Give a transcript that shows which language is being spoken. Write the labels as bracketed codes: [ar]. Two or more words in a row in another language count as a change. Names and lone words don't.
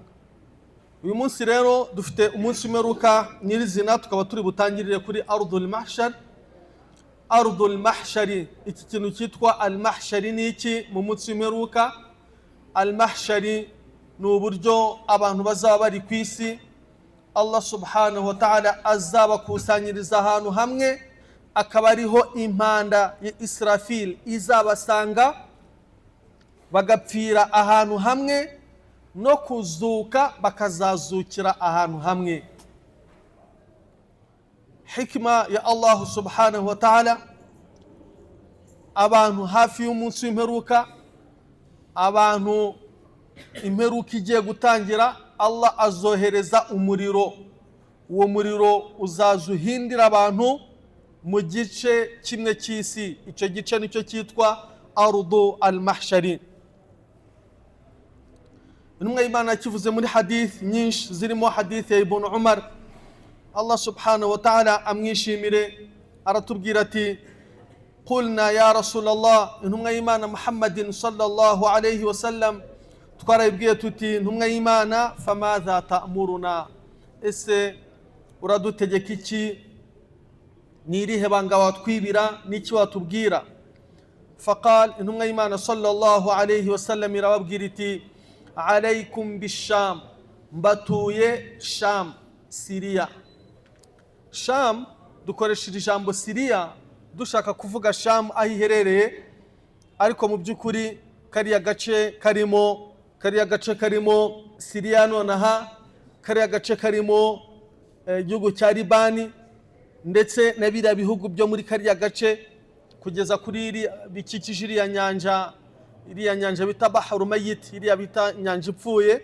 [rw] Uyu munsi rero dufite umunsi w'imperuka nyirizina, tukaba turi butangirire kuri Ardul Mahshar. Ardul Mahshari, iki kintu cyitwa Al-Mahshari ni iki mu munsi w'imperuka? Al-Mahshari ni uburyo abantu bazaba bari ku isi, Allah [ar] سبحانه وتعالى [rw] azabakusanyiriza ahantu hamwe, akaba ariho impanda ya Israfil izabasanga, bagapfira ahantu hamwe, no kuzuka bakazazukira ahantu hamwe. Hikma ya Allah [ar] سبحانه وتعالى, [rw] abantu hafi y'umunsi w'imperuka, abantu imperuka igiye gutangira, Allah azohereza umuriro. Uwo muriro uzaza uhindira abantu mu gice kimwe cy'isi. Icyo gice nicyo cyitwa Ardu al-Mahshari. Intumwa y'Imana kivuze muri hadith nyinshi, zirimo hadith ya Ibn Umar, Allah [ar] سبحانه وتعالى [rw] amwishimire, aratubwira ati: [ar] قلنا يا رسول الله, [rw] intumwa y'Imana Muhammadin [ar] صلى الله عليه وسلم, [rw] twarayibwiye tuti intumwa y'Imana, [ar] فماذا تأمرنا, [rw] ese uradutegeka iki? Ni irihe banga watwibira? N'iki watubwira? Faqal, intumwa y'Imana [ar] صلى الله عليه وسلم [rw] irababwira iti: [ar] عليكم بالشام, [rw] mbatuye Sham, Syria. Sham, dukoresha ijambo Syria dushaka kuvuga Sham aho iherereye, ariko mu by'ukuri kariya gace karimo Syria nonaha, kariya gace karimo igihugu cya Libani, ndetse na biriya bihugu byo muri kariya gace kugeza kuri bikikije iriya nyanja bita Bahru Mayit, iriya bita nyanja ipfuye.